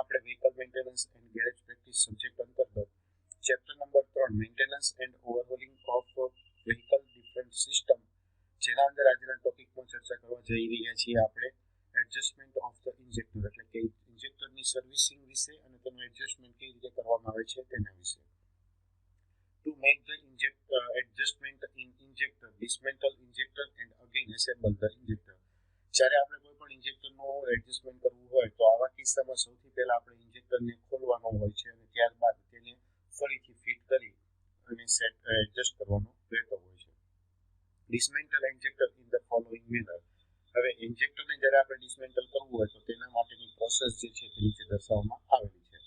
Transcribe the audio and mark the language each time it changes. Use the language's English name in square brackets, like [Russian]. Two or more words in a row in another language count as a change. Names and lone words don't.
[English] vehicle maintenance and garage practice subject [Gujarati] અંતર્ગત ચેપ્ટર નંબર 3 [English] maintenance and overhauling of vehicle different system [Gujarati] જેના અંદર આજના ટોપિકમાં ચર્ચા કરવા જઈ રહ્યા છીએ આપણે [English] adjustment of the injector [Gujarati] એટલે કે ઇન્જેક્ટરની સર્વિસિંગ વિશે અને તેનું એડજસ્ટમેન્ટ કેવી રીતે કરવામાં આવે છે તેના વિશે. [English] To make the adjustment in injector, dismantle injector and again assemble the injector. [Gujarati] જ્યારે આપણે કોઈ પણ ઇન્જેક્ટરનું એડજસ્ટમેન્ટ કરવું હોય તો આવા કિસ્સામાં સૌથી પહેલા આપણે ઇન્જેક્ટરને ખોલવાનો હોય છે અને ત્યારબાદ તેને ફરીથી ફિટ કરી અને એડજસ્ટ કરવાનો રહેતો હોય છે. [English] dismantle injector in the following manner. [Gujarati] હવે ઇન્જેક્ટરને જ્યારે આપણે ડિસમેન્ટલ કરવું હોય તો તેના માટેની પ્રોસેસ જે છે તે નીચે દર્શાવવામાં આવેલી છે.